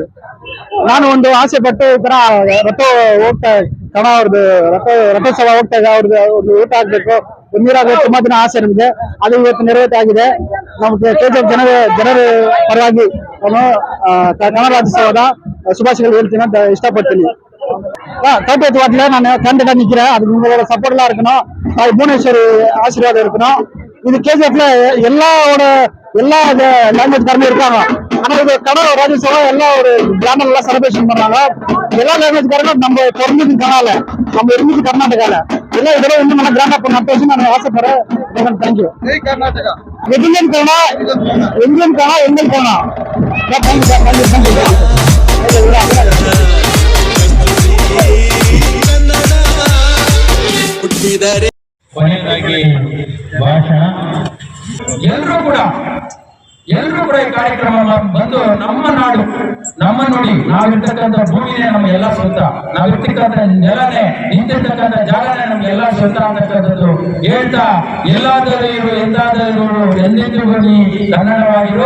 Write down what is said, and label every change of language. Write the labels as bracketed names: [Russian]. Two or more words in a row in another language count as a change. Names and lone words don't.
[Kannada] ನಾನು ಒಂದು ಆಸೆ ಪಟ್ಟು ಈ ತರ ರಥ ಹೋಗ್ತಾ ಕನ್ನಡ ಅವ್ರದ್ದು ರಥೋತ್ಸವ ಹೋಗ್ತಾ ಅವ್ರದ್ದು ಊಟ ಆಗ್ಬೇಕು, ನೀರಾಗಬೇಕು, ತುಂಬಾ ದಿನ ಆಸೆ ನಮ್ಗೆ. ಅದು ಇವತ್ತು ನೆರವೇರಿಕೆ ಆಗಿದೆ. ನಮ್ಗೆ KGF ಜನರ ಪರವಾಗಿ ನಾನು ಕನ್ನಡ ರಾಜ್ಯೋತ್ಸವದ ಶುಭಾಶಯಗಳು ಹೇಳ್ತೀನಿ ಅಂತ ಇಷ್ಟಪಡ್ತೀನಿ. [Tamil] தோட்டத்து வாட்டில நான் கேண்டிடேட்டா நிக்கிறேன். அதுக்கு உங்களோட சப்போர்ட் எல்லாம் இருக்கணும். புவனேஸ்வரி ஆசீர்வாதம் இருக்கணும். இது KGFல எல்லா லாங்குவேஜ் காரங்களும் இருக்காங்க. ஆனா இது கன்னட ராஜ்யோத்சவம் எல்லாம் ஒரு கிராமம் எல்லாம் செலிப்ரேஷன் பண்றாங்க. எல்லா லாங்குவேஜ் காரங்களும் நம்ம பிறந்தது கனடால, நம்ம இருந்தது கர்நாடகால, எல்லாம் இதெல்லாம் வந்து நம்ம கிராண்டா நடத்த நான் ஆசைப்படுறேன். தேங்க்யூ. ஜெய் கர்நாடகா. இந்தியன் கனடா, எங்கல் கனடா. தேங்க்யூ. [Kannada] ಕೊನೆಯದಾಗಿ ಭಾಷಣ. ಎಲ್ಲರೂ ಕೂಡ ಈ ಕಾರ್ಯಕ್ರಮ ಬಂದು ನಮ್ಮ ನಾಡು, ನಮ್ಮ ನುಡಿ, ನಾವಿರ್ತಕ್ಕಂಥ ಭೂಮಿನೇ ನಮ್ಗೆಲ್ಲ ಸ್ವಂತ, ನಾವಿರ್ತಕ್ಕಂಥ ನೆಲನೇ, ನಿಂತಿರ್ತಕ್ಕಂಥ ಜಾಗನೇ ನಮ್ಗೆಲ್ಲ ಸ್ವಂತ ಅಂತಕ್ಕಂಥದ್ದು ಹೇಳ್ತಾ, ಎಲ್ಲಾದರೂ ಇರು ಎಂದಾದರೂ ಎಂದೆಂದಿಗೂ ನೀ ಕನ್ನಡವಾಗಿರು.